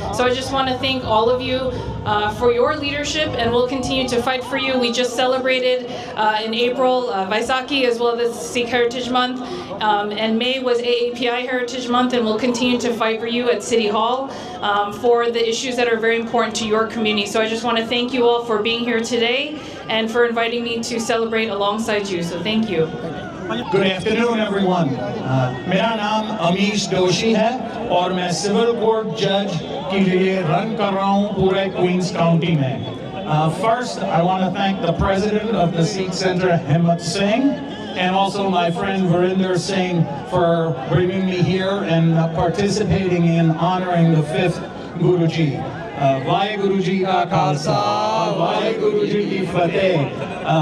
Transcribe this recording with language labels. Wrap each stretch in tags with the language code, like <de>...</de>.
<en>So I just want to thank all of you for your leadership, and we'll continue to fight for you. We just celebrated in April Vaisakhi as well as Sikh Heritage Month, and May was AAPI Heritage Month, and we'll continue to fight for you at City Hall for the issues that are very important to your community. So I just want to thank you all for being here today and for inviting me to celebrate alongside you. So thank you. Good afternoon, everyone.</en> <hi>मेरा नाम अमीश दोशी है और मैं civil court जज के लिए run कर रहा हूँ पूरे क्वींस काउंटी में.</hi> <en>First, I want to thank the president of the Sikh Center, Himmat Singh, and also my friend Verinder Singh for bringing me here and participating in honoring the 5th Guruji.</en> <pa>Vaheguru Ji Ka Khalsa, Vaheguru Ji Ki Fateh.</pa>